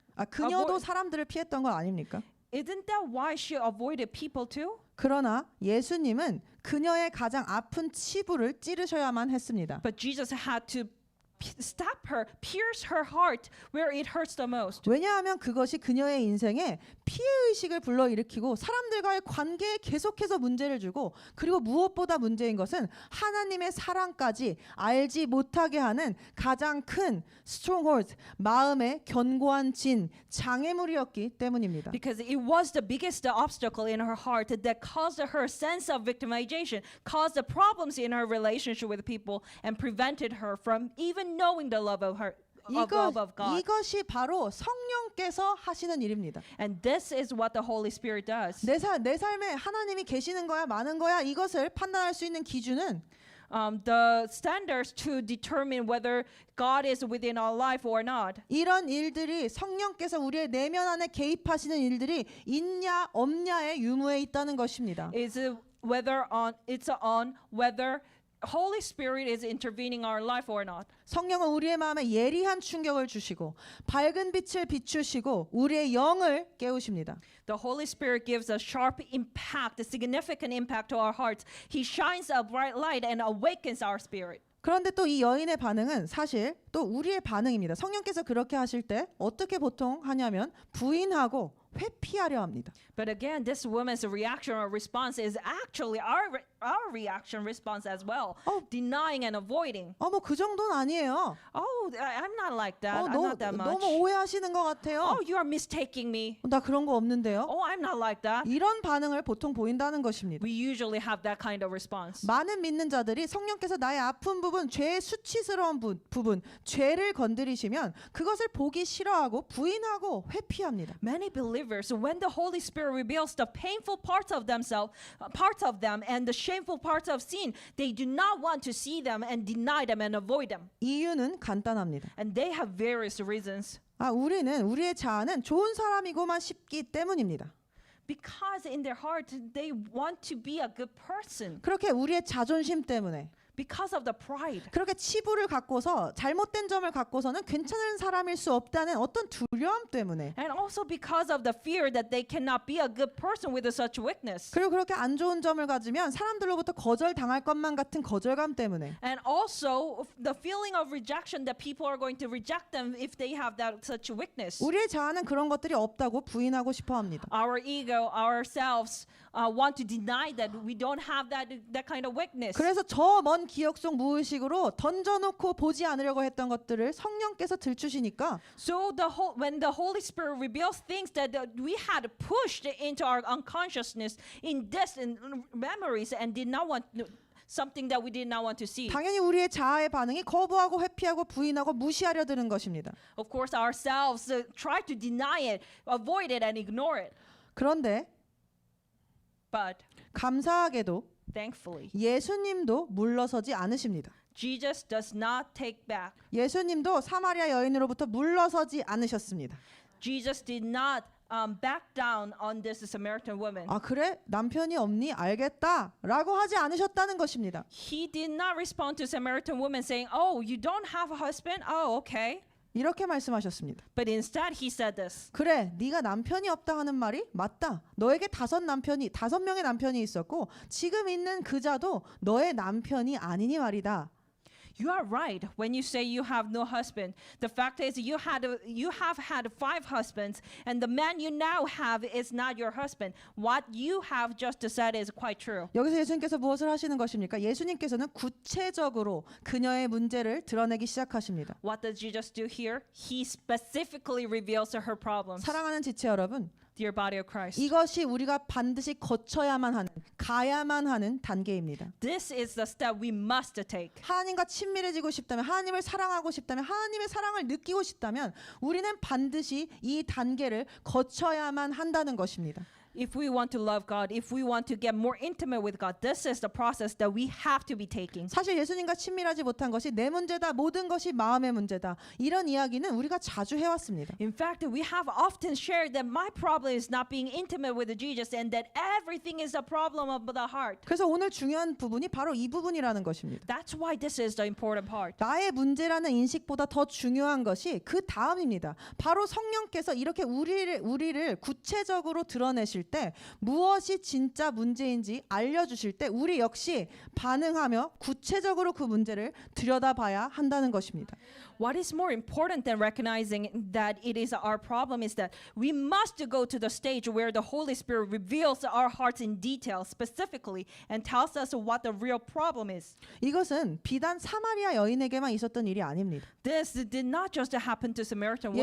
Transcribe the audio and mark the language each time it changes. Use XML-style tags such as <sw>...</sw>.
<ko>그녀도 사람들을 피했던 것 아닙니까?</ko> <en>Isn't that why she avoided people too?</en> <ko>그러나 예수님은 그녀의 가장 아픈 치부를 찌르셔야만 했습니다.</ko> <en>But Jesus had to stop her, pierce her heart where it hurts the most.</en> <ko>왜냐하면 그것이 그녀의 인생에 피해의식을 불러일으키고 사람들과의 관계에 계속해서 문제를 주고, 그리고 무엇보다 문제인 것은 하나님의 사랑까지 알지 못하게 하는 가장 큰 stronghold, 마음의 견고한 장애물이었기 때문입니다.</ko> <en>Because it was the biggest obstacle in her heart that caused her sense of victimization, caused the problems in her relationship with people, and prevented her from even knowing the love of God.</en> <ko>이것이 바로 성령께서 하시는 일입니다.</ko> <en>And this is what the Holy Spirit does.</en> <ko>내 삶에 하나님이 계시는 거야, 많은 거야, 이것을 판단할 수 있는 기준은</ko> <en>The standards to determine whether God is within our life or not.</en> <ko>이런 일들이 성령께서 우리의 내면 안에 개입하시는 일들이 있냐 없냐의 유무에 있다는 것입니다.</ko> <en>Is whether on whether Holy Spirit is intervening our life or not.</en> <ko>성령은 우리의 마음에 예리한 충격을 주시고 밝은 빛을 비추시고 우리의 영을 깨우십니다.</ko> <en>The Holy Spirit gives a sharp impact, a significant impact to our hearts. He shines a bright light and awakens our spirit.</en> <ko>그런데 또 이 여인의 반응은 사실 또 우리의 반응입니다. 성령께서 그렇게 하실 때 어떻게 보통 하냐면 부인하고 회피하려 합니다.</ko> <en>But again, this woman's reaction or response is actually our reaction response as well. Denying and avoiding.</en> <ko>뭐 그 정도는 아니에요.</ko> <en>Oh, I'm not like that. I'm</en> <ko>너무,</ko> <en>not that much.</en> <ko>너무 오해하시는 것 같아요.</ko> <en>Oh, you are mistaking me.</en> <ko>나 그런 거 없는데요.</ko> <en>Oh, I'm not like that.</en> <ko>이런 반응을 보통 보인다는 것입니다.</ko> <en>We usually have that kind of response.</en> <ko>많은 믿는 자들이 성령께서 나의 아픈 부분, 죄의 수치스러운 부분, 죄를 건드리시면 그것을 보기 싫어하고 부인하고 회피합니다.</ko> <en>Many believers, when the Holy Spirit reveals the painful parts of themselves, parts of them, and the shameful parts of sin, they do not want to see them and deny them and avoid them.</en> <ko>이유는 간단합니다.</ko> <en>And they have various reasons.</en> <ko>우리의 자아는 좋은 사람이고만 싶기 때문입니다.</ko> <en>Because in their heart, they want to be a good person.</en> <ko>그렇게 우리의 자존심 때문에</ko> <en>Because of the pride.</en> <ko>그렇게 치부를 갖고서 잘못된 점을 갖고서는 괜찮은 사람일 수 없다는 어떤 두려움 때문에</ko> <en>And also because of the fear that they cannot be a good person with such weakness.</en> <ko>그리고 그렇게 안 좋은 점을 가지면 사람들로부터 거절당할 것만 같은 거절감 때문에</ko> <en>And also the feeling of rejection that people are going to reject them if they have that such weakness.</en> <ko>우리의 자아는 그런 것들이 없다고 부인하고 싶어 합니다.</ko> <en>Our ego, ourselves want to deny that we don't have that kind of weakness.</en> <ko>그래서 저 먼 기억 속 무의식으로 던져놓고 보지 않으려고 했던 것들을 성령께서 들추시니까</ko> <en>So when the Holy Spirit reveals things that we had pushed into our unconsciousness in distant memories and did not want something that we did not want to see.</en> <ko>당연히 우리의 자아의 반응이 거부하고 회피하고 부인하고 무시하려 드는 것입니다.</ko> <en>Of course, ourselves try to deny it, avoid it, and ignore it.</en> <ko>그런데</ko> <en>But</en> <ko>감사하게도</ko> <en>thankfully,</en> <ko>예수님도 물러서지 않으십니다.</ko> <en>Jesus does not take back.</en> <ko>예수님도 사마리아 여인으로부터 물러서지 않으셨습니다.</ko> <en>Jesus did not back down on this Samaritan woman.</en> <ko>그래? 남편이 없니? 알겠다. 라고 하지 않으셨다는 것입니다.</ko> <en>He did not respond to Samaritan woman saying, "Oh, you don't have a husband? Oh, okay."</en> <ko>이렇게 말씀하셨습니다.</ko> <en>But instead he said this.</en> <ko>그래, 네가 남편이 없다 하는 말이 맞다. 너에게 5명의 남편이 있었고 지금 있는 그자도 너의 남편이 아니니 말이다.</ko> <en>You are right when you say you have no husband. The fact is you have had 5 husbands and the man you now have is not your husband. What you have just said is quite true.</en> <ko>여기서 예수님께서 무엇을 하시는 것입니까? 예수님께서는 구체적으로 그녀의 문제를 드러내기 시작하십니다.</ko> <en>What does Jesus do here? He specifically reveals her problems.</en> <ko>사랑하는 지체 여러분,</ko> <en>Dear body of Christ.</en> <ko>이것이 우리가 반드시 거쳐야만 하는, 가야만 하는 단계입니다.</ko> <en>This is the step we must take.</en> <ko>하나님과 친밀해지고 싶다면, 하나님을 사랑하고 싶다면, 하나님의 사랑을 느끼고 싶다면 우리는 반드시 이 단계를 거쳐야만 한다는 것입니다.</ko> <en>If we want to love God, if we want to get more intimate with God, this is the process that we have to be taking.</en> <ko>사실 예수님과 친밀하지 못한 것이 내 문제다, 모든 것이 마음의 문제다. 이런 이야기는 우리가 자주 해왔습니다.</ko> <en>In fact, we have often shared that my problem is not being intimate with Jesus and that everything is a problem of the heart.</en> <ko>그래서 오늘 중요한 부분이 바로 이 부분이라는 것입니다.</ko> <en>That's why this is the important part.</en> <ko>나의 문제라는 인식보다 더 중요한 것이 그 다음입니다. 바로 성령께서 이렇게 우리를 구체적으로 드러내실 때 무엇이 진짜 문제인지 알려주실 때 우리 역시 반응하며 구체적으로 그 문제를 들여다봐야 한다는 것입니다.</ko> <en>What is more important than recognizing that it is our problem is that we must go to the stage where the Holy Spirit reveals our hearts in detail specifically and tells us what the real problem is.</en> <ko>이것은 비단 사마리아 여인에게만 있었던 일이 아닙니다.</ko> <en>This did not just happen to Samaritan woman.</en>